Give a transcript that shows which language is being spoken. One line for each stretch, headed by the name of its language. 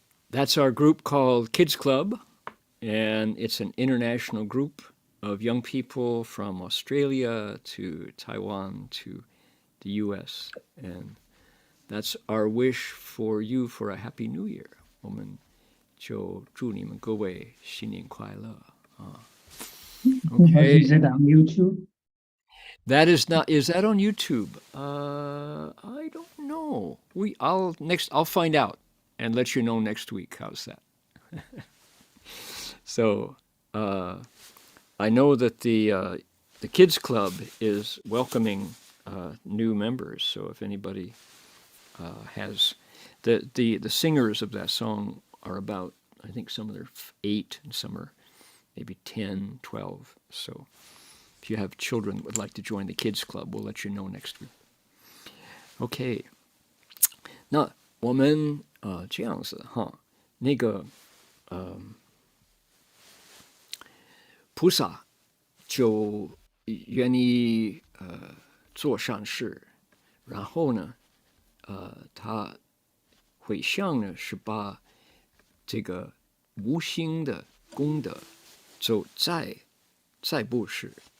English: That's our group called Kids Club, and it's an international group of young people from Australia to Taiwan to the U.S. And that's our wish for you for a happy New Year.
Chinese: 我们就祝你们各位新年快乐啊。
English: Okay. Is it on YouTube? That is not. Is that on YouTube? I don't know. I'll find out and let you know next week. How's that? So, I know that the kids club is welcoming new members. So if anybody has the singers of that song are about, I think some are 8 and some are maybe 10, 12. So if you have children that would like to join the kids club, we'll let you know next week. Okay.
Chinese: 那我们这样子哈，那个菩萨就愿意做善事，然后呢，他回向呢是把这个无形的功德就再布施。